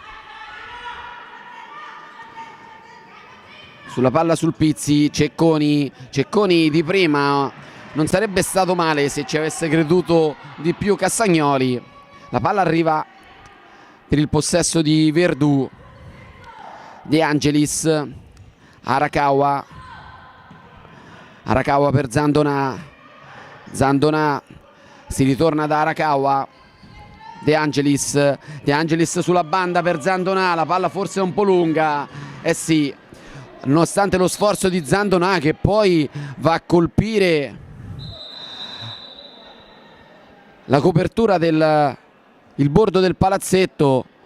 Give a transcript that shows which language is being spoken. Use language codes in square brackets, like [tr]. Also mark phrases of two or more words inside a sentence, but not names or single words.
[it] Sulla palla Sulpizzi, Cecconi di prima non sarebbe stato male se ci avesse creduto di più Castagnoli. La palla arriva per il possesso di Verdù. De Angelis, Arakawa per Zandonà, Zandonà si ritorna da Arakawa. De Angelis sulla banda per Zandonà, la palla forse è un po' lunga, sì, nonostante lo sforzo di Zandonà che poi va a colpire la copertura il bordo del palazzetto.